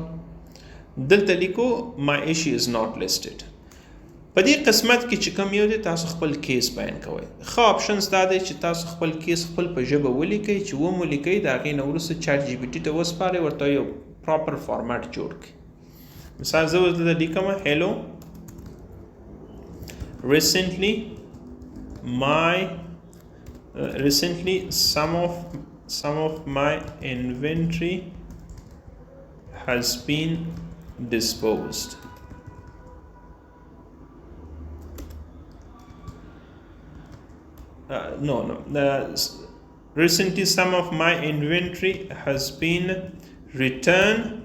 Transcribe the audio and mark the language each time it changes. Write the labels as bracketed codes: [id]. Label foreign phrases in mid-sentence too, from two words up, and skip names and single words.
[ps] دلته لیکو [en] my issue is not listed. [ps] په دې قسمت کې چې کوم یو دی تاسو خپل کیس بیان کوئ. ښه آپشنز دا دی چې تاسو خپل کیس خپل په ژبه ولیکئ، چې ومو لیکئ د هغې نه وروسته چیټ GPT ته وسپارئ، ورته یو [en] proper format [ps] جوړ کړئ. مثال زه ورته لیکم [en] هیلو recently some of my inventory has been disposed. Recently some of my inventory has been returned